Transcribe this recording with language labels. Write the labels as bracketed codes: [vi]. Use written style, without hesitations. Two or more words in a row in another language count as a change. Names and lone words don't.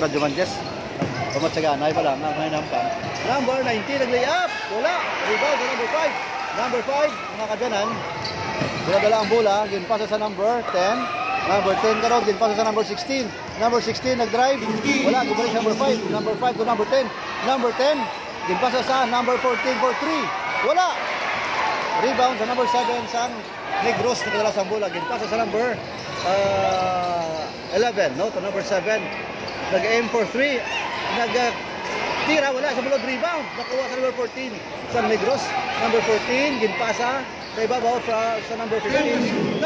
[hil] Radyo Manjes. Pamatsaganay pa lang. Ang hinampang. Number 19 nag-lay up. Wala. Rebound sa number 5. Number 5. Mga kaabyanan. Dinadala ang bola. Ginpasa sa number 10. Number 10 karon, ginpasa sa number 16. Number 16 nag-drive. Wala, gumalik sa number 5. Number 5 to number 10. Number 10, ginpasa sa number 14 for 3. Wala. Rebound sa number 7 sa Negros. Nagdala sa bola. Ginpasa sa number 11, no? To number 7. Nag-aim for 3. Nag-tira, wala. Sa bulod, rebound. Nakuha sa number 14 sa Negros. Number 14, ginpasa sa ibabaw sa number 15.